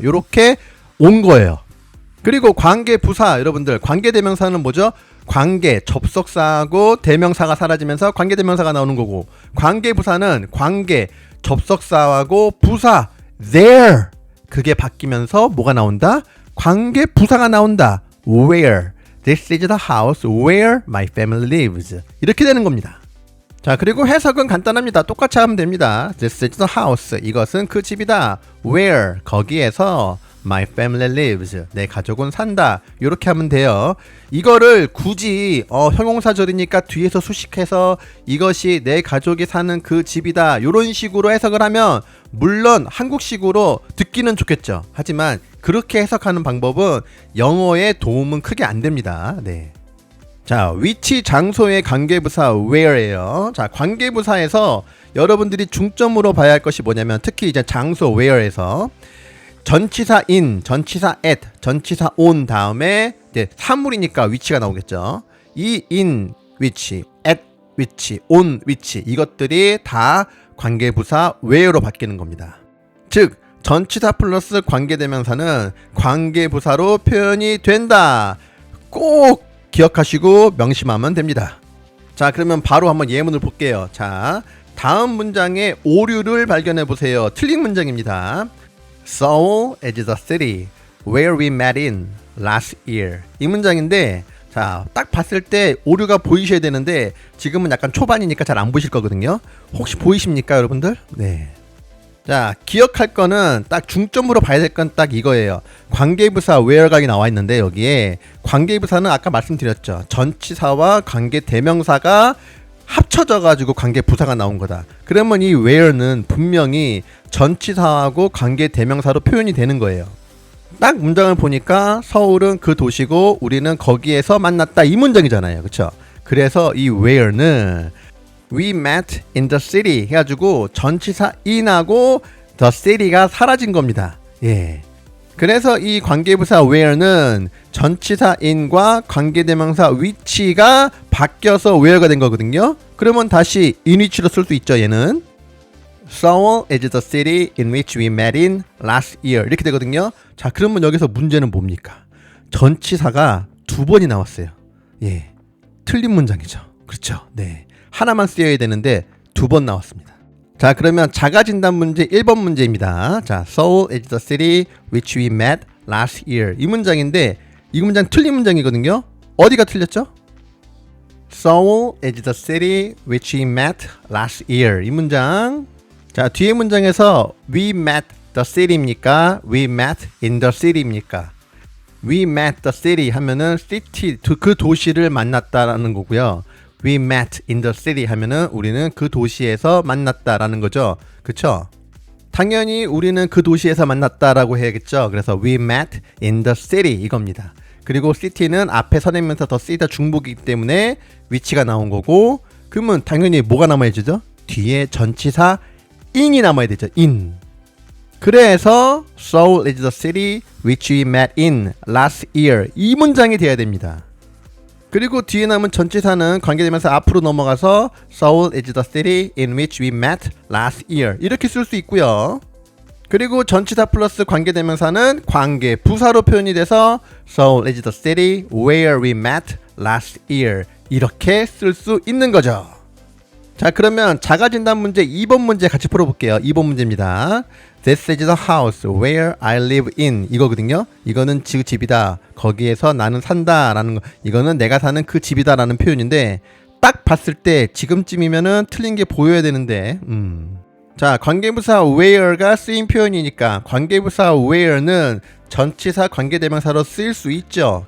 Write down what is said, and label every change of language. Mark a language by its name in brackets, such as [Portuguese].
[Korean] 이렇게 온 거예요. 그리고 관계부사, 여러분들 관계대명사는 뭐죠? 관계, 접속사하고 대명사가 사라지면서 관계대명사가 나오는 거고, 관계부사는 관계, 접속사하고 부사 there 그게 바뀌면서 뭐가 나온다? 관계부사가 나온다. [English] Where This is the house where my family lives. [Korean] 이렇게 되는 겁니다. 자, 그리고 해석은 간단합니다. 똑같이 하면 됩니다. [English] This is the house. [Korean] 이것은 그 집이다. [English] Where 거기에서 my family lives. [Korean] 내 가족은 산다. 이렇게 하면 돼요. 이거를 굳이 형용사절이니까 뒤에서 수식해서 이것이 내 가족이 사는 그 집이다. 이런 식으로 해석을 하면 물론 한국식으로 듣기는 좋겠죠. 하지만 그렇게 해석하는 방법은 영어에 도움은 크게 안 됩니다. 네. 자, 위치 장소의 관계부사 where예요. 자, 관계부사에서 여러분들이 중점으로 봐야 할 것이 뭐냐면 특히 이제 장소 where에서 전치사 in, 전치사 at, 전치사 on 다음에 이제 사물이니까 위치가 나오겠죠. 이 in 위치, at 위치, on 위치 이것들이 다 관계부사 where로 바뀌는 겁니다. 즉 전치사 플러스 관계대명사는 관계부사로 표현이 된다. 꼭 기억하시고 명심하면 됩니다. 자, 그러면 바로 한번 예문을 볼게요. 자, 다음 문장의 오류를 발견해 보세요. 틀린 문장입니다. [English] Seoul is the city where we met in last year. [Korean] 이 문장인데 자, 딱 봤을 때 오류가 보이셔야 되는데 지금은 약간 초반이니까 잘 안 보이실 거거든요. 혹시 보이십니까, 여러분들? 네. 자, 기억할 거는 딱 중점으로 봐야 될 건 딱 이거예요. 관계부사 where가 나와 있는데 여기에 관계부사는 아까 말씀드렸죠. 전치사와 관계대명사가 합쳐져 가지고 관계부사가 나온 거다. 그러면 이 where는 분명히 전치사하고 관계대명사로 표현이 되는 거예요. 딱 문장을 보니까 서울은 그 도시고 우리는 거기에서 만났다 이 문장이잖아요. 그렇죠? 그래서 이 where는 [English] We met in the city [Korean] 해가지고 전치사 in하고 the city가 사라진 겁니다. 예. 그래서 이 관계부사 where는 전치사 in과 관계대명사 which가 바뀌어서 where가 된 거거든요. 그러면 다시 in which로 쓸 수 있죠. 얘는 [English] Seoul is the city in which we met in last year [Korean] 이렇게 되거든요. 자, 그러면 여기서 문제는 뭡니까? 전치사가 두 번이 나왔어요. 예, 틀린 문장이죠. 그렇죠. 네, 하나만 쓰여야 되는데 두 번 나왔습니다. 자, 그러면 자가진단 문제 1번 문제입니다. 자, [English] Seoul is the city which we met last year. [Korean] 이 문장인데 이 문장 틀린 문장이거든요. 어디가 틀렸죠? [English] Seoul is the city which we met last year. [Korean] 이 문장. 자, 뒤에 문장에서 [English] we met the city입니까? we met in the city입니까? we met the city [Korean] 하면은 city 그 도시를 만났다라는 거고요. [English] we met in the city [Korean] 하면은 우리는 그 도시에서 만났다라는 거죠. 그쵸? 당연히 우리는 그 도시에서 만났다라고 해야겠죠. 그래서 [English] we met in the city [Korean] 이겁니다. 그리고 city는 앞에 선행면서 더 쓰이다 중복이기 때문에 위치가 나온 거고, 그러면 당연히 뭐가 남아야죠? 뒤에 전치사 in이 남아야 되죠. in. [English] 그래서 Seoul is the city which we met in last year. [Korean] 이 문장이 돼야 됩니다. 그리고 뒤에 남은 전치사는 관계되면서 앞으로 넘어가서 [English] Seoul is the city in which we met last year [Korean] 이렇게 쓸 수 있고요. 그리고 전치사 플러스 관계대명사는 관계 부사로 표현이 돼서 [English] Seoul is the city where we met last year [Korean] 이렇게 쓸 수 있는 거죠. 자, 그러면 자가진단 문제 2번 문제 같이 풀어볼게요. 2번 문제입니다. [English] This is the house where I live in [Korean] 이거거든요. 이거는 그 집이다. 거기에서 나는 산다 라는 거. 이거는 내가 사는 그 집이다 라는 표현인데 딱 봤을 때 지금쯤이면은 틀린 게 보여야 되는데 자, 관계부사 where가 쓰인 표현이니까 관계부사 where는 전치사 관계대명사로 쓰일 수 있죠.